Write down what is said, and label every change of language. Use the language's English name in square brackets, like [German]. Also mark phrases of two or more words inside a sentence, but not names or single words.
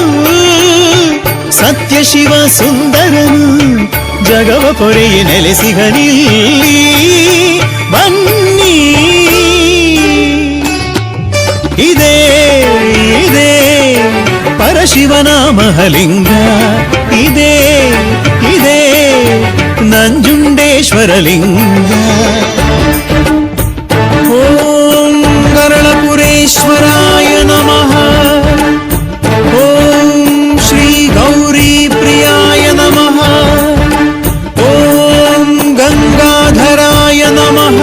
[Kannada] ಸತ್ಯ ಶಿವ ಸುಂದರನು ಜಗವ ಪೊರೆಯ ನೆಲೆಸಿಗನಿಲ್ಲಿ ಬನ್ನಿ. ಇದೇ ಇದೇ ಪರಶಿವನ ಮಹಲಿಂಗ, ಇದೇ ಇದೇ ನಂಜುಂಡೇಶ್ವರ ಲಿಂಗ. [Sanskrit] ಓಂ ಗರಳಪುರೇಶ್ವರಾಯ ನಮಃ. ಓಂ ಶ್ರೀ ಗೌರಿ ಪ್ರಿಯಾಯ ನಮಃ. ಓಂ ಗಂಗಾಧರಾಯ ನಮಃ.